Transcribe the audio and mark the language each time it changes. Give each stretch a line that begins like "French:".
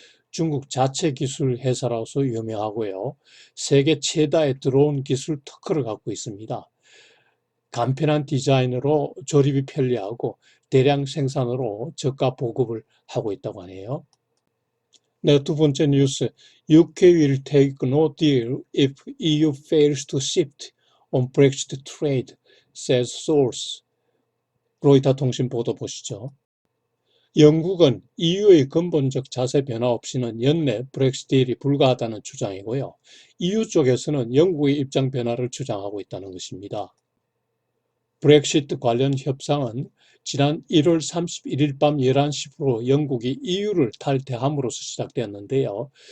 Korean: 중국 자체 기술 회사로서 유명하고요. 세계 최다의 드론 기술 특허를 갖고 있습니다. 간편한 디자인으로 조립이 편리하고 대량 생산으로 저가 보급을 하고 있다고 하네요. 네, 두 번째 뉴스.
English: UK will take no deal if EU fails to shift on Brexit trade, says source.
Korean: 로이터 통신 보도 보시죠. 영국은 EU의 근본적 자세 변화 없이는 연내 브렉시트 딜이 불가하다는 주장이고요. EU 쪽에서는 영국의 입장 변화를 주장하고 있다는 것입니다. 브렉시트 관련 협상은 지난 1월 31일 밤 11시부로 영국이 EU를 탈퇴함으로써 시작되었는데요.